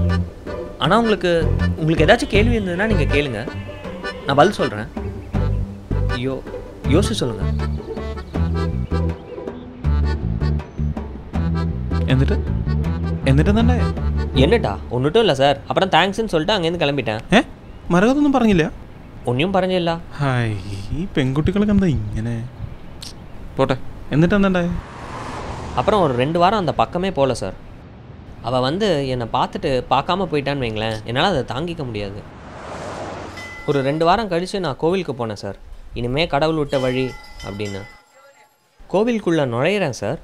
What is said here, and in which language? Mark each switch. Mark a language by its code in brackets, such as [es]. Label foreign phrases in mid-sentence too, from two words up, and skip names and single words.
[ta] ஆனால் உங்களுக்கு ஏதாச்சும் கேள்வி இருந்ததுன்னா நீங்கள் கேளுங்க, நான் பதில் சொல்கிறேன். யோசிச்சு சொல்லுங்கள். [ml] എന്നിട്ട് [ta] என்னட்டா ஒன்றுட்டும் இல்லை சார். அப்புறம் தேங்க்ஸ்ன்னு சொல்லிட்டு அங்கேருந்து கிளம்பிட்டேன். [ml] മരകതൊന്നും പറഞ്ഞില്ല? ഒന്നും പറഞ്ഞില്ല. ഹായ്, ഈ പെൺകുട്ടികളൊക്കെ എന്താ ഇങ്ങനെ? പോട്ടെ, എന്നിട്ട് എന്താണ്ടായ? [ta] அப்புறம் ஒரு 2 வாரம் அந்த பக்கமே போகல சார். அவள் வந்து என்னை பார்த்துட்டு பார்க்காம போயிட்டான்னு வைங்களேன், என்னால் அதை தாங்கிக்க முடியாது. ஒரு 2 வாரம் கழித்து நான் கோவிலுக்கு போனேன் சார். இனிமே கடவுள் விட்ட வழி அப்படின்னு. கோவிலுக்குள்ளே நுழையிறேன் சார்.